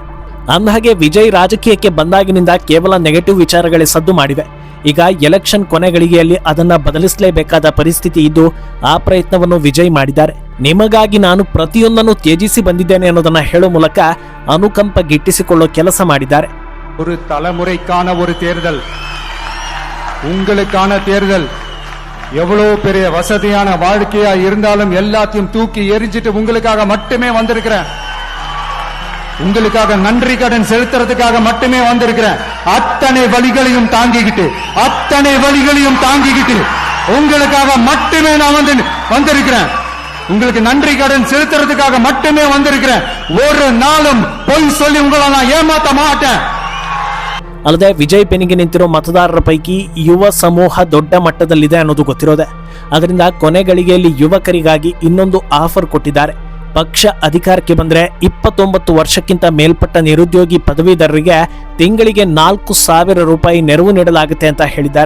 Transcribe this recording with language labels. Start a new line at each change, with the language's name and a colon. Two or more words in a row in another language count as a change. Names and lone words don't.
Kannada: ಅಂದಹಾಗೆ ವಿಜಯ್ ರಾಜಕೀಯಕ್ಕೆ ಬಂದಾಗಿನಿಂದ ಕೇವಲ ನೆಗೆಟಿವ್ ವಿಚಾರಗಳೇ ಸದ್ದು ಮಾಡಿವೆ. ಈಗ ಎಲೆಕ್ಷನ್ ಕೊನೆಗಳಿಗೆಯಲ್ಲಿ ಅದನ್ನ ಬದಲಿಸಲೇಬೇಕಾದ ಪರಿಸ್ಥಿತಿ ಇದ್ದು ಆ ಪ್ರಯತ್ನವನ್ನು ವಿಜಯ್ ಮಾಡಿದ್ದಾರೆ. ನಿಮಗಾಗಿ ನಾನು ಪ್ರತಿಯೊಂದನ್ನು ತ್ಯಜಿಸಿ ಬಂದಿದ್ದೇನೆ ಅನ್ನೋದನ್ನ ಹೇಳೋ ಮೂಲಕ ಅನುಕಂಪ ಗಿಟ್ಟಿಸಿಕೊಳ್ಳೋ ಕೆಲಸ ಮಾಡಿದ್ದಾರೆ.
Tamil: ஒரு தலைமுறைக்கான ஒரு தேர்தல், உங்களுக்கான தேர்தல். எவ்வளவு பெரிய வசதியான வாழ்க்கையா இருந்தாலும் எல்லாத்தையும் தூக்கி எரிஞ்சிட்டு உங்களுக்காக மட்டுமே வந்திருக்கிறேன். உங்களுக்காக நன்றி கடன் செலுத்துறதுக்காக மட்டுமே வந்திருக்கிறேன். அத்தனை வழிகளையும் தாங்கிக்கிட்டு உங்களுக்காக மட்டுமே நான் வந்திருக்கிறேன். உங்களுக்கு நன்றி கடன் செலுத்துறதுக்காக மட்டுமே வந்திருக்கிறேன். ஒரு நாளும் பொய் சொல்லி உங்களை நான் ஏமாத்த மாட்டேன்.
Kannada: ಅಲ್ಲದೆ ವಿಜಯ್ ಬೆನ್ನಿಗೆ ನಿಂತಿರೋ ಮತದಾರರ ಪೈಕಿ ಯುವ ಸಮೂಹ ದೊಡ್ಡ ಮಟ್ಟದಲ್ಲಿದೆ ಅನ್ನೋದು ಗೊತ್ತಿರೋದೆ. ಅದರಿಂದ ಕೊನೆ ಗಳಿಗೆಯಲ್ಲಿ ಯುವಕರಿಗಾಗಿ ಇನ್ನೊಂದು ಆಫರ್ ಕೊಟ್ಟಿದ್ದಾರೆ. ಪಕ್ಷ ಅಧಿಕಾರಕ್ಕೆ ಬಂದ್ರೆ 29 ವರ್ಷಕ್ಕಿಂತ ಮೇಲ್ಪಟ್ಟ ನಿರುದ್ಯೋಗಿ ಪದವೀಧರರಿಗೆ ತಿಂಗಳಿಗೆ 4,000 ರೂಪಾಯಿ ನೆರವು ನೀಡಲಾಗುತ್ತೆ ಅಂತ ಹೇಳಿದ್ದಾರೆ.